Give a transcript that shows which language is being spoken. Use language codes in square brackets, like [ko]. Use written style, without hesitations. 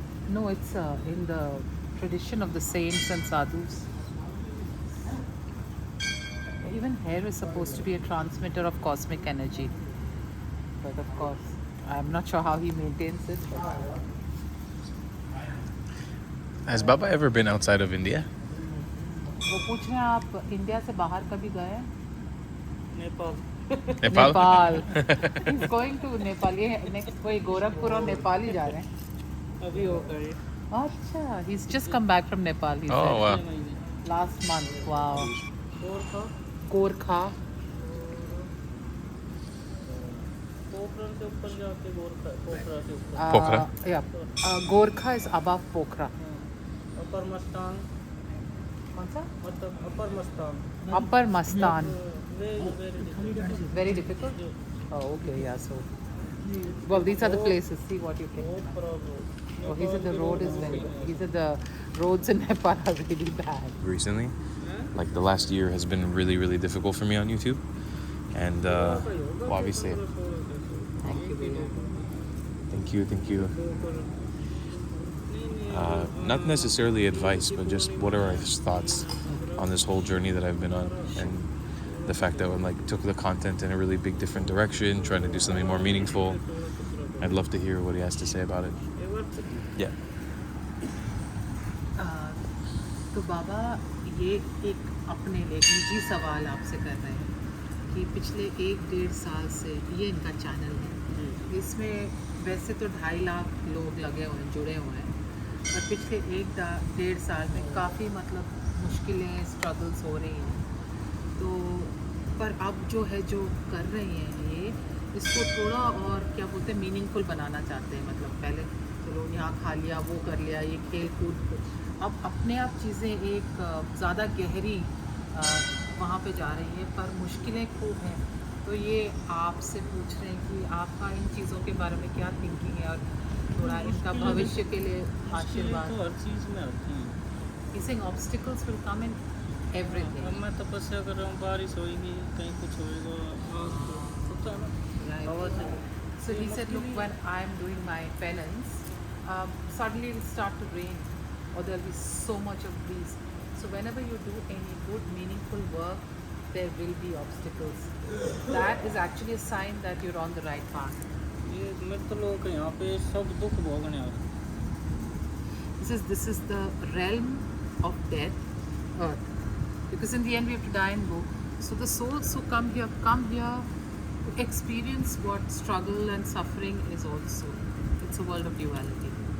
[en] No, it's in the tradition of the saints and sadhus. Even hair is supposed to be a transmitter of cosmic energy. But of course, I'm not sure how he maintains it. But Has Baba ever been outside of India? [hi] वो पूछ रहे हैं आप India से बाहर कभी गए? Nepal. [en] Nepal? Nepal. He's going to Nepal. [hi] ये next कोई गोरखपुर और नेपाल ही जा रहे हैं. अभी हो गए [en] अच्छा, he's just come back from Nepal. He Oh, said. wow. [hi] महीने. [en] Last month. Wow. [hi] और था [en] Gorkha. [hi] पोखरण से ऊपर जाके पोखरा से ऊपर. [en] Pokhara? Yeah. Gorkha is above Pokhara. Upper Mustang [hi] कौन सा? मतलब अपर Mastan. [en] Upper Mastan. Very Very difficult. Oh, okay. Yeah. So, well, these are the places. See what you can. [hi] बहुत problem. [en] Oh, he said the road is very. He said the roads in Nepal are really bad. Recently, like the last year has been really, really difficult for me on YouTube. And, well, obviously, Thank you, Vinu. thank you. Not necessarily advice, but just what are his thoughts on this whole journey that I've been on, and the fact that I like took the content in a really big different direction, trying to do something more meaningful. I'd love to hear what he has to say about it. Yeah. [hi] तो बाबा ये एक अपने लिए एक निजी सवाल आपसे कर रहे हैं कि पिछले 1-1.5 साल से ये इनका चैनल है. इसमें वैसे तो 2.5 लाख लोग लगे हुए हैं, जुड़े हुए हैं, पर पिछले 1-1.5 साल में काफ़ी मतलब मुश्किलें स्ट्रगल्स हो रही हैं. तो पर अब जो है जो कर रही हैं ये इसको थोड़ा और क्या बोलते हैं मीनिंगफुल बनाना चाहते हैं. मतलब पहले चलो यहाँ खा लिया, वो कर लिया, ये खेल कूद, अब अपने आप चीज़ें एक ज़्यादा गहरी वहाँ पे जा रही है, पर मुश्किलें खूब हैं. तो ये आपसे पूछ रहे हैं कि आपका इन चीज़ों के बारे में क्या थिंकिंग है और थोड़ा इनका भविष्य के लिए आशीर्वाद. तो हर चीज़ में आती है. [en] Facing obstacles will come in everything. [hi] अब मैं तपस्या कर रहा हूँ, बारिश होगी, कहीं कुछ होएगा, होता है ना. [en] Right. So he said, look, when I'm doing my penance, suddenly it'll start to rain, or there'll be so much of breeze. So whenever you do any good, meaningful work, there will be obstacles. That is actually a sign that you're on the right path. [hi] ये मृत लोक यहाँ पे सब दुख भोगने आ रहे हैं। [en] This is the realm of death, earth. Because in the end we have to die and go. So the souls who come here to experience what struggle and suffering is also. It's a world of duality.